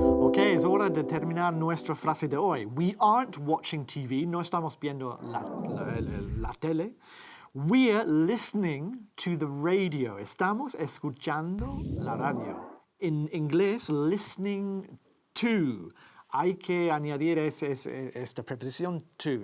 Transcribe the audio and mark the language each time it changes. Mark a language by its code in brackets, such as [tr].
[es] Ok, es hora de terminar nuestra frase de hoy. [en] We aren't watching TV. [es] No estamos viendo la tele. [en] We're listening to the radio. [es] Estamos escuchando la radio. En inglés, listening to. Hay que añadir esta preposición to.